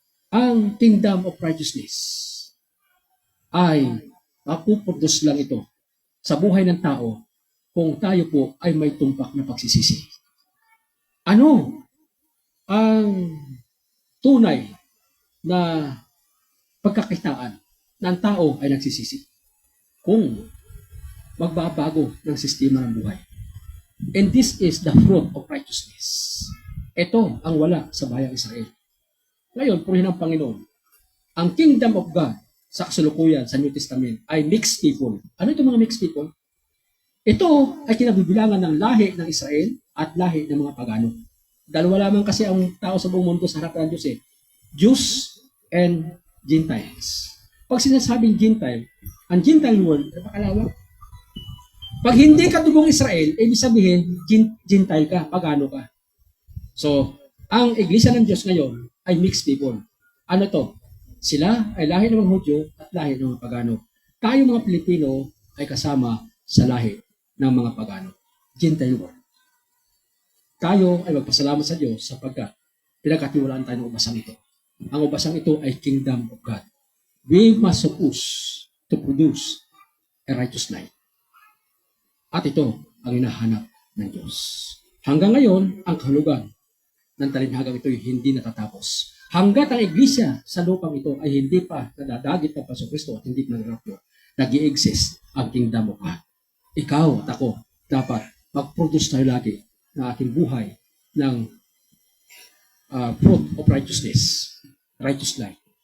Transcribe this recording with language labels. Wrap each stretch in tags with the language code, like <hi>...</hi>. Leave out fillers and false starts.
<tl>Ang</tl> <en>kingdom of righteousness</en> <tl>ay mapuproduce lang ito sa buhay ng tao kung tayo po ay may tumpak na pagsisisi. Ano ang tunay na pagkakitaan na ang tao ay nagsisisi? Kung magbabago ng sistema ng buhay.</tl> <en>And this is the fruit of righteousness.</en> <tl>Ito ang wala sa bayang Israel. Ngayon, purihin ng Panginoon, ang</tl> <en>kingdom of God</en> <tl>sa kasalukuyan sa New Testament ay</tl> <en>mixed people.</en> <tl>Ano itong mga mixed people? Ito ay kinabibilangan ng lahi ng Israel at lahi ng mga pagano. Dalawa lamang kasi ang tao sa buong mundo sa harapan ng Diyos</tl> <en>Jews and Gentiles.</en> <tl>Pag sinasabing Gentile, ang Gentile world, napakalawak. Pag hindi ka dugong Israel, ibig sabihin, Gentile ka, pagano ka. So, ang Iglesia ng Diyos ngayon ay</tl> <en>mixed people.</en> <tl>Ano to? Sila ay lahi ng mga Hudyo at lahi ng mga Pagano. Tayo mga Pilipino ay kasama sa lahi ng mga Pagano.</tl> <en>Gentile world.</en> <tl>Tayo ay magpasalamat sa Diyos sapagkat pinagkatiwalaan tayo ng ubasang ito. Ang ubasang ito ay</tl> <en>Kingdom of God. We must suppose to produce a righteous life.</en> <tl>At ito ang hinahanap ng Diyos. Hanggang ngayon, ang kahulugan ng talinhagang ito ay hindi natatapos. Hanggat ang iglesia sa lupang ito ay hindi pa nadadagit ng Pasokristo at hindi pa nagrapyo, nag-i-exist ang Kingdom of God. Ikaw at ako dapat mag-produce tayo lagi ng ating buhay ng</tl> <en>fruit of righteousness, righteous life.</en>